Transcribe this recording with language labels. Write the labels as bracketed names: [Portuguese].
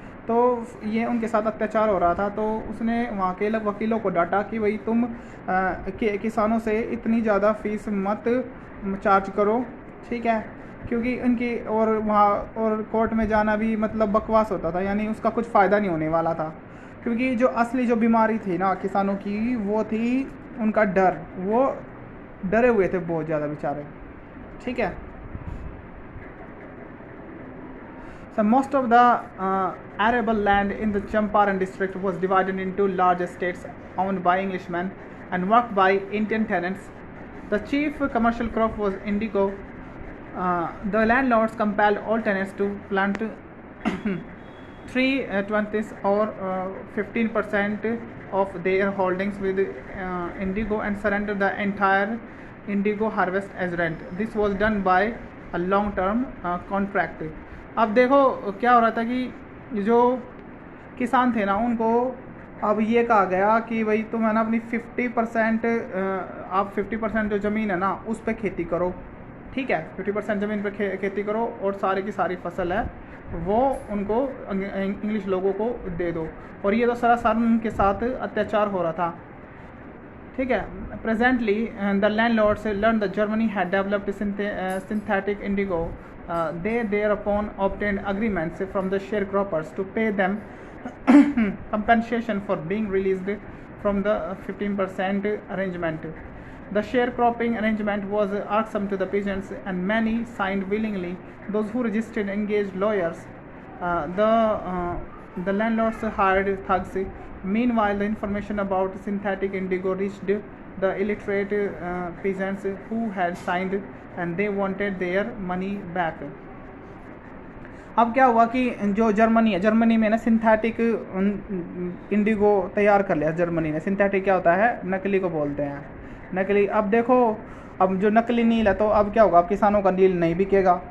[Hindi] तो ये उनके साथ अत्याचार हो रहा था, तो उसने वहाँ के वकीलों को डांटा कि भाई तुम किसानों से इतनी ज़्यादा फीस मत चार्ज करो, ठीक है, क्योंकि उनकी और वहाँ और कोर्ट में जाना भी मतलब बकवास होता था, यानी उसका कुछ फ़ायदा नहीं होने वाला था, क्योंकि जो असली जो बीमारी थी ना किसानों की वो थी उनका डर, वो डरे हुए थे बहुत ज़्यादा बेचारे, ठीक है। [English] So most of the arable land in the Champaran district was divided into large estates owned by Englishmen and worked by Indian tenants. The chief commercial crop was indigo. The landlords compelled all tenants to plant 3/20 or 15% of their holdings with indigo and surrender the entire indigo harvest as rent. This was done by a long-term contract. अब देखो क्या हो रहा था कि जो किसान थे ना उनको अब ये कहा गया कि भाई तुम है ना अपनी 50% आप 50% जो ज़मीन है ना उस पर खेती करो, ठीक है, 50% ज़मीन पर खेती करो और सारी की सारी फसल है वो उनको इंग्लिश लोगों को दे दो, और ये तो सरासर उनके साथ अत्याचार हो रहा था, ठीक है। Presently the landlords learn the Germany had developed synthetic indigo. They thereupon obtained agreements from the sharecroppers to pay them compensation for being released from the 15% arrangement. The sharecropping arrangement was irksome to the peasants, and many signed willingly. Those who resisted engaged lawyers. The landlords hired thugs. Meanwhile, the information about synthetic indigo reached the illiterate peasants who had signed, and they wanted their money back. [Hindi] अब क्या हुआ कि जो Germany में ना synthetic Indigo तैयार कर लिया जर्मनी ने। सिंथेटिक क्या होता है, नकली को बोलते हैं, नकली। अब देखो अब जो नकली नील है तो अब क्या होगा, अब किसानों का नील नहीं बिकेगा।